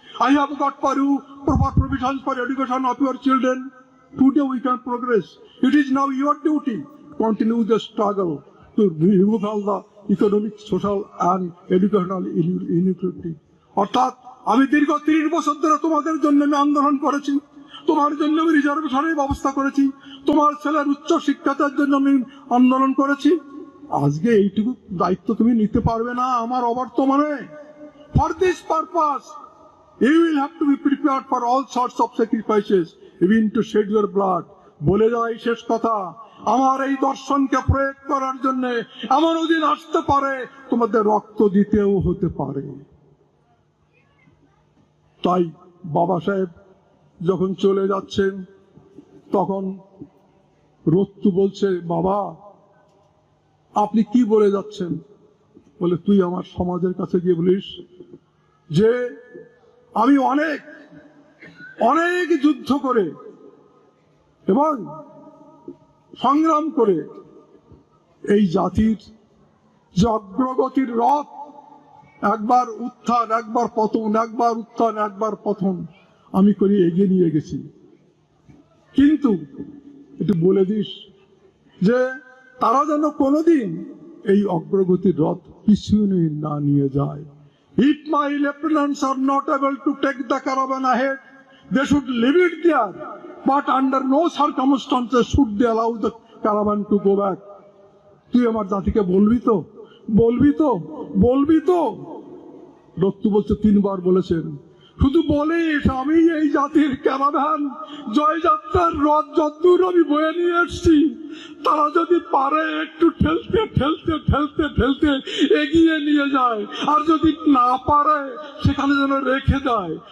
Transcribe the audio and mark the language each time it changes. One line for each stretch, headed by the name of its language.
English: I have got for you proper provisions for education of your children. Today we can progress. It is now your duty to continue the struggle to remove all the economic, social and educational inequality.
Bangla: অর্থাৎ আমি দীর্ঘ 30 বছর ধরে তোমাদের জন্য আমি আন্দোলন করেছি, তোমার জন্য আমি রিজার্ভেশনের ব্যবস্থা করেছি, তোমার ছেলের উচ্চ শিক্ষার জন্য আমি আন্দোলন করেছি। আজকে এইটুকু দায়িত্ব তুমি নিতে পারবে না আমার অবর্তমানে।
English: For this purpose you will have to be prepared for all sorts of sacrifices, even to shed your blood.
Bangla: বলে যাই শেষ কথা, আমার এই দর্শনকে প্রয়োগ করার জন্য এমনও দিন আসতে পারে তোমাদের রক্ত দিতেও হতে পারে। তাই বাবা সাহেব যখন চলে যাচ্ছেন তখন রত্তু বলছে, বাবা আপনি কি বলে যাচ্ছেন? বলে, তুই আমার সমাজের কাছে গিয়ে বলিস যে আমি অনেক অনেক যুদ্ধ করে এবং সংগ্রাম করে এই জাতির যে অগ্রগতির রথ, একবার উত্থান একবার পতন, একবার উত্থান একবার পতন আমি করে এগিয়ে নিয়ে গেছি। কিন্তু একটু বলে দিস যে তারা যেন কোনোদিন এই অগ্রগতির রথ পিছনে না নিয়ে যায়।
English: If my lieutenants are not able to take the caravan ahead, they should leave it there, but under no circumstances should they allow the caravan to go back.
Bangla: তুই আমার জাতিকে বলবি তো, বলবি তো, বলবি তো? রত্তু বলছে, 3 বার বলেছেন। শুধু বলিস, আমি এই জাতির ক্যারাভান জয়যাত্রার রথ যতদূর আমি বয়ে নিয়ে এসছি, তারা যদি পারে একটু ঠেলতে ঠেলতে ঠেলতে ঠেলতে এগিয়ে নিয়ে যায়, আর যদি না পারে সেখানে যেন রেখে দেয়।